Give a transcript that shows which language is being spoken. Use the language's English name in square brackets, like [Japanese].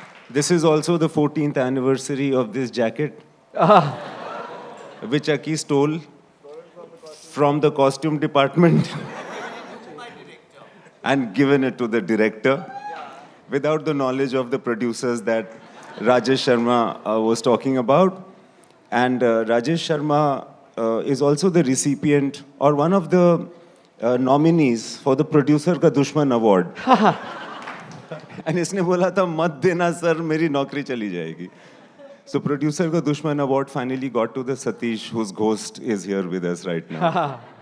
[English] This is also the 14th anniversary of this jacket, which Aki stole from the costume department and given it to the director without the knowledge of the producers that Rajesh Sharma was talking about. And Rajesh Sharma is also the recipient or one of the nominees for the Producer Ka Dushman Award. [Hindi] And इसने बोला था मत देना sir मेरी नौकरी चली जाएगी. [English] So Producer Ka Dushman Award finally got to the Satish, whose ghost is here with us right now.